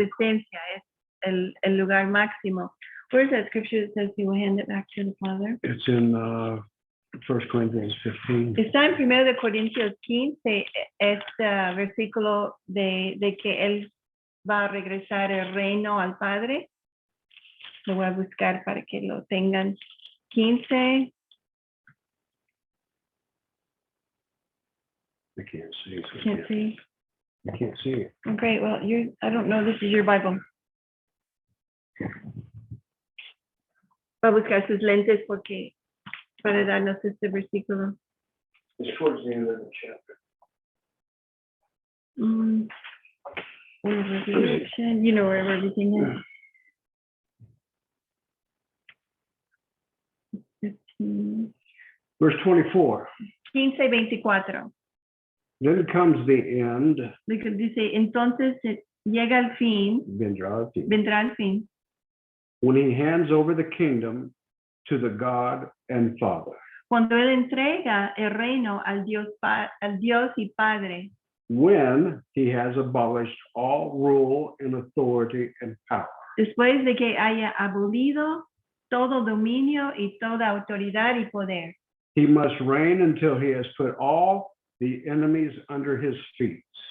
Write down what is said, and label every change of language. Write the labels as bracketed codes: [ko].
[es] existencia, es el lugar máximo. [en] Where's that scripture that says he will hand it back to the Father? It's in 1 Corinthians 15. [es] Está en 1 Corintios 15, este versículo de que él va a regresar el reino al Padre. Lo voy a buscar para que lo tengan. [en] 15. I can't see. So Can't see. I can't see it. Okay, well, I don't know, this is your Bible. [es] Va a buscar sus lentes porque para darnos este versículo. [en] It's towards the end of the chapter. Revelation, you know where everything is. 15, Verse 24. 24. Then comes the end. [es] Dice, entonces llega el fin, vendrá el fin, [en] When he hands over the kingdom to the God and Father. [es] cuando él entrega el reino al Dios y Padre, [en] When he has abolished all rule and authority and power. [es] después de que haya abolido todo dominio y toda autoridad y poder. [en] He must reign until he has put all the enemies under his feet.